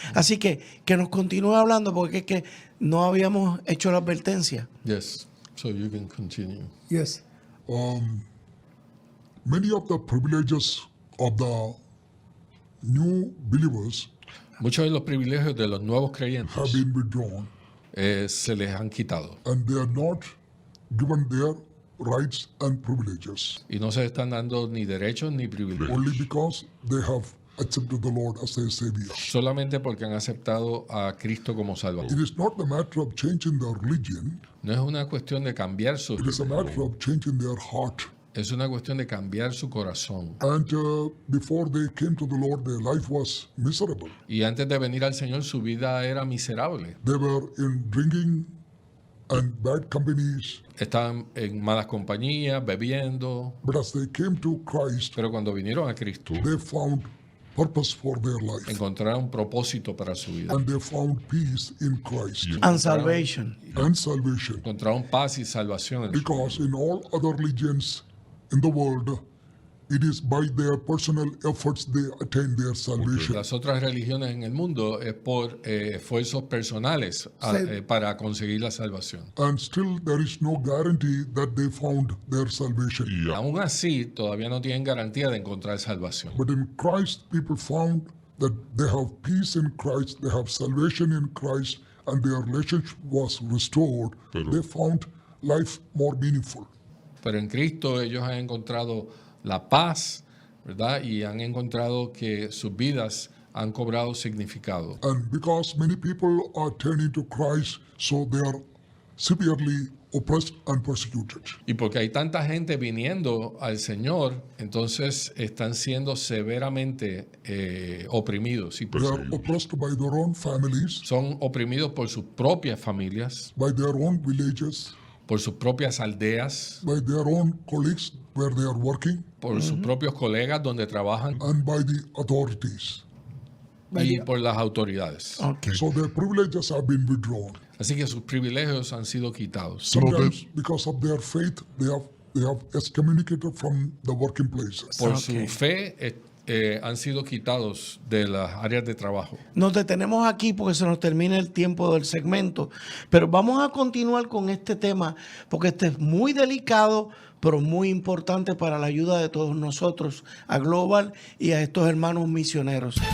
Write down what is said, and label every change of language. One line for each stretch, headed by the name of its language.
Spanish: Así que nos continúe hablando porque es que no habíamos hecho la advertencia.
English: Yes, so you can continue. Yes. Many of the privileges of the new believers
Spanish: Muchos de los privilegios de los nuevos
English: have
Spanish: creyentes
English: been withdrawn,
Spanish: se les han quitado
English: and they are not given their rights and privileges
Spanish: y no se están dando ni derechos ni privilegios,
English: only because they have accepted the Lord as their Savior.
Spanish: solamente porque han aceptado a Cristo como
English: It
Spanish: Salvador.
English: is not the matter of changing their religion,
Spanish: No es una cuestión de cambiar su
English: it is a matter of changing their heart.
Spanish: es una cuestión de cambiar su corazón.
English: And before they came to the Lord, their life was miserable.
Spanish: Y antes de venir al Señor, su vida era miserable.
English: They were in drinking and bad companies.
Spanish: Estaban en malas compañías, bebiendo.
English: But as they came to Christ,
Spanish: Pero cuando vinieron a Cristo,
English: they found purpose for their life.
Spanish: encontraron un propósito para su vida.
English: And they found peace in Christ And salvation. and salvation.
Spanish: Encontraron paz y salvación en su vida.
English: Because in all other religions in the world, it is by their personal efforts they attain their salvation.
Spanish: Las otras religiones en el mundo es por esfuerzos personales para conseguir la salvación.
English: And still there is no guarantee that they found their salvation.
Spanish: Aún así, todavía no tienen garantía de encontrar salvación.
English: But in Christ, people found that they have peace in Christ, they have salvation in Christ, and their relationship was restored. They found life more meaningful.
Spanish: Pero en Cristo ellos han encontrado la paz, ¿verdad? Y han encontrado que sus vidas han cobrado significado.
English: And because many people are turning to Christ, so they are severely oppressed and persecuted.
Spanish: Y porque hay tanta gente viniendo al Señor, entonces están siendo severamente oprimidos. Y
English: They are oppressed by their own families,
Spanish: son oprimidos por sus propias familias,
English: by their own villages,
Spanish: por sus propias aldeas,
English: by their own colleagues where they are working,
Spanish: por sus propios colegas donde trabajan
English: and by the authorities.
Spanish: y por las autoridades.
English: Okay. So their privileges have been withdrawn.
Spanish: Así que sus privilegios han sido quitados.
English: Sometimes, because of their faith, they have excommunicated from the working places.
Spanish: Por Ok. su fe han sido quitados de las áreas de trabajo. Nos detenemos aquí porque se nos termina el tiempo del segmento, pero vamos a continuar con este tema porque este es muy delicado, pero muy importante para la ayuda de todos nosotros, a Global y a estos hermanos misioneros.